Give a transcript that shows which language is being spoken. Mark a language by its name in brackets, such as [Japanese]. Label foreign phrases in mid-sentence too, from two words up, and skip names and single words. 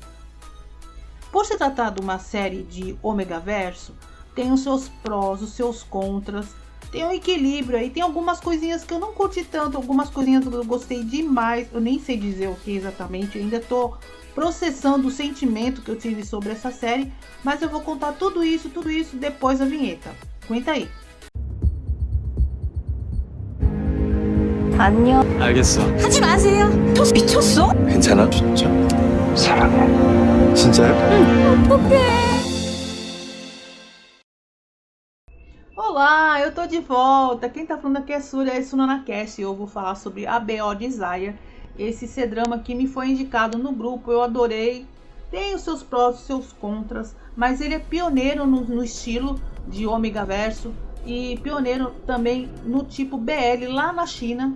[Portuguese] Por se tratar de uma série de ômega verso, tem os seus prós, os seus contras, tem um equilíbrio aí, tem algumas coisinhas que eu não curti tanto, algumas coisinhas que eu gostei demais, eu nem sei dizer o que exatamente, eu ainda tô processando o sentimento que eu tive sobre essa série, mas eu vou contar tudo isso depois da vinheta. Aguenta aí. [Korean] 안녕. 알겠어. 하지 마세요. 토스 미쳤어? 괜찮아? 진짜. 사랑해. 진짜요? 어떡해. [Portuguese] Olá, eu tô de volta. Quem tá falando aqui é Sunana Cast e eu vou falar sobre ABO Desire, esse C-Drama que me foi indicado no grupo. Eu adorei. Tem os seus prós, os seus contras, mas ele é pioneiro no estilo de ômega verso e pioneiro também no tipo BL lá na China.